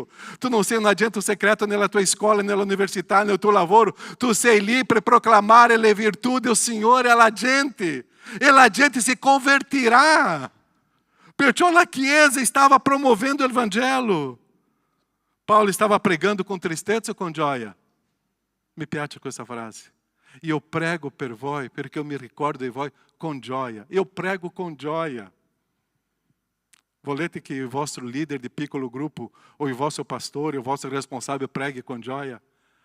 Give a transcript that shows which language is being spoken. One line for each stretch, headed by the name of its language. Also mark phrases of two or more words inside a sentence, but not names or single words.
Italian: Tu non sei un agente segreto nella tua scuola, nell'università, nel tuo lavoro. Tu sei lì per proclamare le virtù del Signore alla gente. E la gente si convertirà. Perciò la Chiesa stava promovendo il Vangelo. Paulo stava pregando
Portuguese: com tristeza ou com
Italian: gioia? Mi piace questa frase. Io prego per voi, perché io mi ricordo di voi con gioia. Io prego con gioia. Volete che il vostro leader di piccolo gruppo, o il vostro pastore, o il vostro responsabile preghi con gioia?